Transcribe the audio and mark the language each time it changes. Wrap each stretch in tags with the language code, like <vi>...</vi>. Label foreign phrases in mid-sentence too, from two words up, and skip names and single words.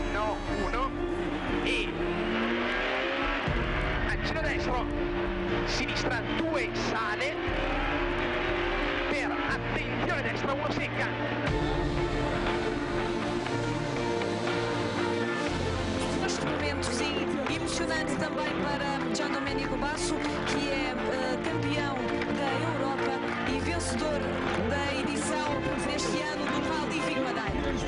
<it>e a giro destro, sinistra 2 sale per attenzione destra 1 secca.</it> <pt>Uns momentos emocionantes também para Gian Domenico Basso, que é campeão da Europa e vencedor da edição deste ano do Rally Vinho Madeira.</pt>